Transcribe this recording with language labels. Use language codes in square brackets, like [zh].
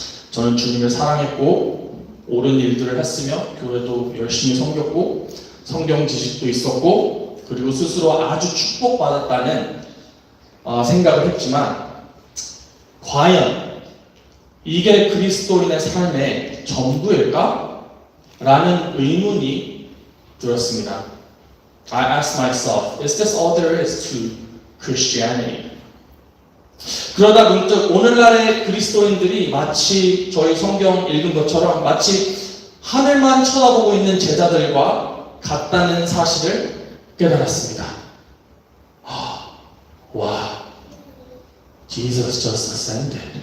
[ko] 저는 주님을 사랑했고 옳은 일들을 했으며 교회도 열심히 섬겼고 성경 지식도 있었고 그리고 스스로 아주 축복받았다는 생각을 했지만 과연 이게 그리스도인의 삶의 전부일까? 라는 의문이 들었습니다. [en] I asked myself, is this all there is to Christianity? [ko] 그러다 문득 오늘날의 그리스도인들이 마치 저희 성경 읽은 것처럼 마치 하늘만 쳐다보고 있는 제자들과 같다는 사실을 깨달았습니다. [en] 와, Jesus just ascended.